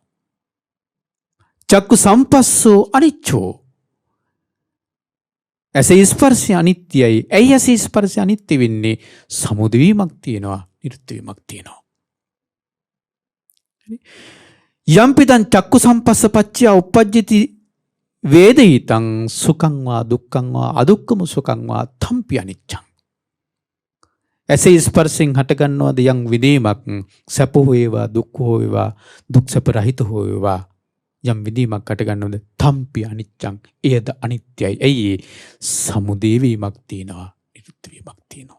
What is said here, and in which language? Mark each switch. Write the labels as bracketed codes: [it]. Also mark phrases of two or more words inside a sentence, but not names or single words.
[pi] චක්කු සම්පස්සෝ අනිච්චෝ. [si] ඇසේ ස්පර්ශය අනිත්‍යයි. ඇයි ඇසේ ස්පර්ශය අනිත්‍ය වෙන්නේ? සමුදය වීමක් තියෙනවා, නිරුද්ධ වීමක් තියෙනවා. [pi] යම්පිදං චක්කු සම්පස්ස පච්චය උප්පජ්ජති වේදිතං සුඛං වා දුක්ඛං වා අදුක්ඛම සුඛං වා තම්පි අනිච්ඡං. [si] ඇසේ ස්පර්ශයෙන් හටගන්නවද යම් විදීමක්, සැප හෝ වේවා දුක් හෝ වේවා, දුක් සැප රහිත හෝ වේවා, යම් විදීමක් හටගන්නවද [pi] තම්පි අනිච්ඡං. [si] එයද අනිත්‍යයි. ඇයි? සමුදය වීමක් තියෙනවා, නිරුද්ධ වීමක් තියෙනවා.